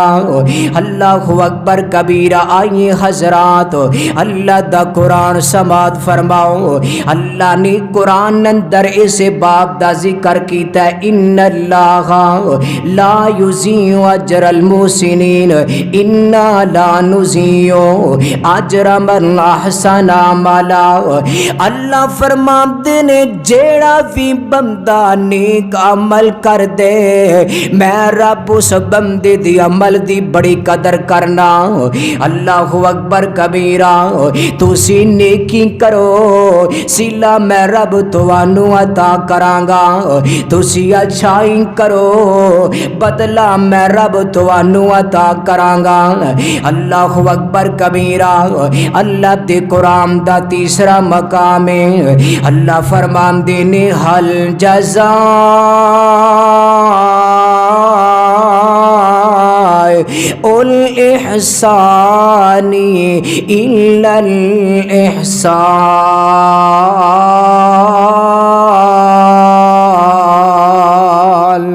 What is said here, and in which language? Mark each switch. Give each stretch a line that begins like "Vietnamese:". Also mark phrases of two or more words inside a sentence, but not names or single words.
Arabic: اللہ اکبر کبیرہ.
Punjabi: آئیے حضرات اللہ دا قرآن سماعت فرماؤ. اللہ نے قرآن اندر اسے باب دا ذکر کیتا ہے
Arabic: ان اللہ لا یضیع اجر المحسنین انا لا نضيع اجر من احسن عملا.
Punjabi: اللہ فرماندے نے جیڑا بھی بندہ نیک عمل کر دے میں رب اس بندے دی عمل دی بڑی قدر کرنا.
Arabic: اللہ اکبر کبیرہ.
Punjabi: تسی نیکی کرو سلا میں رب توانو عطا کرانگا. تسی اچھائی کرو بدلہ میں رب توانو عطا کرانگا.
Arabic: اللہ اکبر کبیرہ.
Punjabi: اللہ دے قرآن دا تیسرا مقام اللہ فرمان دینے
Arabic: حل جزاء الاحسان الا الاحسان.